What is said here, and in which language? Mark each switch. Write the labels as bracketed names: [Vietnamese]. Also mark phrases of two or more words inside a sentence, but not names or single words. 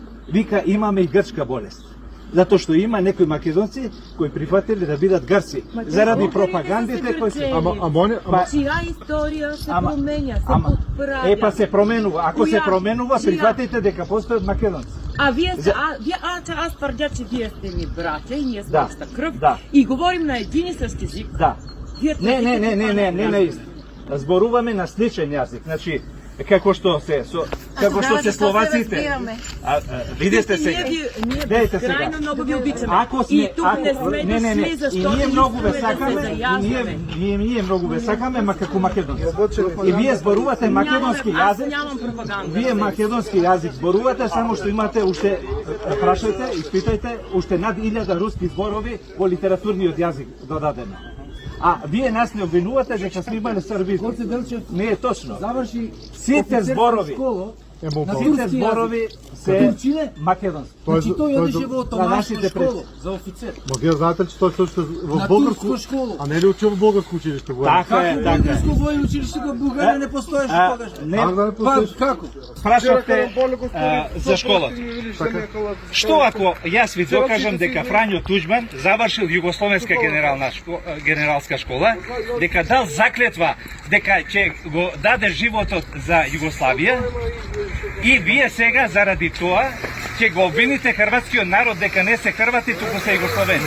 [Macedonian] Вика имаме и грчка болест. Затоа што има некои македонци кои прифатиле да бидат грци заради пропагандите кои се Чија историја се Ама- [Bulgarian] променя, се [Macedonian] ама- [Bulgarian] подправя. [Macedonian] Па се променува. Ако се Која? променува, Чија? прифатите дека постојат македонци. [Bulgarian] А вие сте, аз твърдя, че вие сте ми братя и ние сме [Macedonian] Да, [Bulgarian] иста кръв [Macedonian] да. [Bulgarian] и говорим на един и същ език. [Macedonian] Да. [Bulgarian] Вие [Macedonian] Не [Bulgarian] твърдите това. [Macedonian] на ист. Зборуваме на сличен јазик. Значи, како што се словаците. Видите сега. [Bulgarian] Ние [Macedonian] Гледайте сега. [Bulgarian] безкрайно много ви обичаме. [Macedonian] Ако сме, [Bulgarian] И тук не сме дошли, [Macedonian] и [Bulgarian] защото [Macedonian] ние много ве [Bulgarian] искаме да се [Macedonian] сакаме, [Bulgarian] заяждаме. [Macedonian] ние много ве сакаме, ма како македонци. И вие зборувате македонски [Bulgarian] Аз [Macedonian] јазик. [Bulgarian] нямам пропаганда. [Macedonian] Вие македонски јазик зборувате, само што имате уште, прашајте, испитајте, уште над 1000 руски зборови во литературниот јазик додадено. А вие нас не обвинувате дека сме имале србизм. Не е точно. Заврши Сите зборови, сите зборови се македонски. Значи той одеше во на отоманска нашите школа за офицер. [Bulgarian] Ма вие знаете ли, че той също е в [Macedonian] На [Bulgarian] българско, [Macedonian] турска школа. [Bulgarian] а не е ли учил в българско училище? [Macedonian] Така е, така е. [Bulgarian] Българско военно училище в България не постоеше тогаш. [Macedonian] Не, [Bulgarian] Как да не постоиш? [Macedonian] Како? прашавте за школата. Што ако јас ви докажам дека Фрањо Туџман завршил Југословенска генералска школа, дека дал заклетва дека ќе го даде животот за Југославија и вие сега заради тоа ќе го обвините хрватскиот народ дека не се хрвати, туку се југословени.